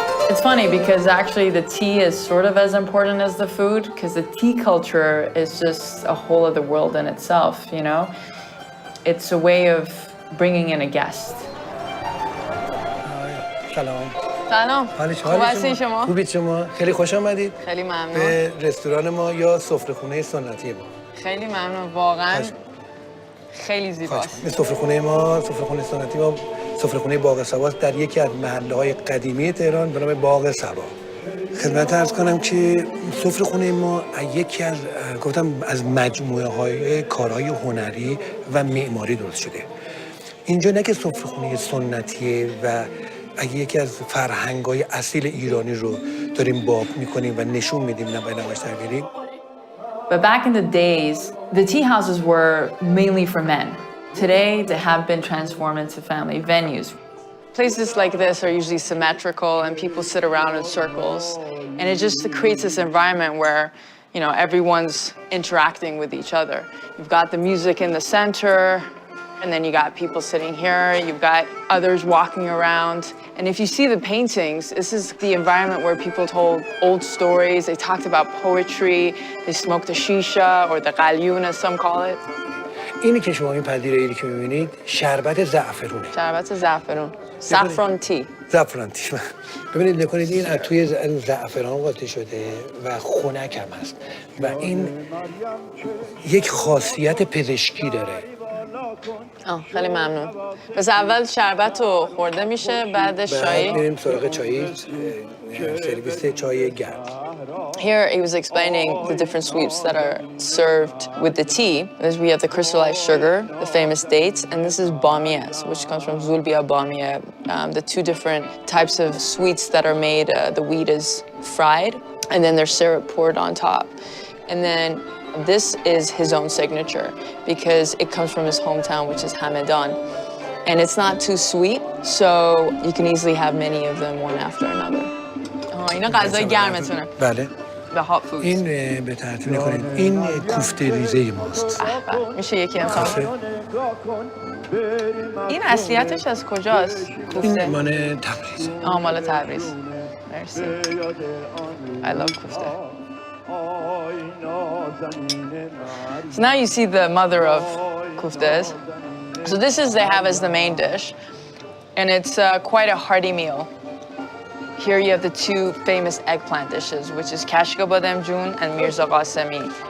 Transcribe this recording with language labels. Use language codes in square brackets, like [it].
[en] It's funny because actually the tea is sort of as important as the food because the tea culture is just a whole other world in itself, you know? It's a way of bringing in a guest. [fa] سلام. سلام. خوب هستین شما؟ خوبید شما؟ خیلی خوش آمدید. خیلی ممنون. به رستوران ما یا سفره‌خونه سنتی ما. خیلی ممنون واقعا. خیلی زیباست. سفره‌خونه ما، سفره‌خونه سنتی ما سفره‌خونه باغ صبا در یکی از محله‌های قدیمی تهران به نام باغ صبا. خدمت عرض کنم که سفره‌خونه ما یکی از از مجموعه‌های کارهای هنری و معماری درست شده. اینجا نه که سفره‌خونه سنتیه و یکی از فرهنگ‌های اصیل ایرانی رو داریم باب می‌کنیم و نشون میدیم نه نمایش درگیریم. [en] But back in the days, the tea houses were mainly for men. Today, they have been transformed into family venues. Places like this are usually symmetrical and people sit around in circles. And it just creates this environment where, you know, everyone's interacting with each other. You've got the music in the center, and then you got people sitting here, you've got others walking around. And if you see the paintings, this is the environment where people told old stories, they talked about poetry, they smoked the shisha, or the qalyun as some call it. [fa] اینی که شما این پذیرایی که می‌بینید شربت زعفرونه. شربت زعفرون. [en] Saffron tea. [fa] زعفران تی. ببینید نکنید این از توی زعفران قاطی شده و خنک هم هست و این یک خاصیت پزشکی داره. خیلی ممنون. پس اول شربت رو خورده میشه بعدش چای. میریم سراغ چای سرویس چای گرم. [en] Here he was explaining the different sweets that are served with the tea. We have the crystallized sugar, the famous dates, and this is bamiya, which comes from zulbiya bamiya. The two different types of sweets that are made, the wheat is fried, and then there's syrup poured on top. And then this is his own signature because it comes from his hometown, which is Hamadan. And it's not too sweet, so you can easily have many of them one after another. [fa] اینا غذای گرمتونه. بله. [en] The hot foods. [fa] این به ترتیب نکنید. این کوفته ریزه ماست. میشه یکی امتحان؟ این اصلیتش از کجاست؟ کوفته. این مال تبریز. مال تبریز. مرسی. [en] I love kofta. So now you see the mother of kuftes. So this is they have as the main dish, and it's quite a hearty meal. Here you have the two famous eggplant dishes, which is kashka badem jun and mirza qasemi.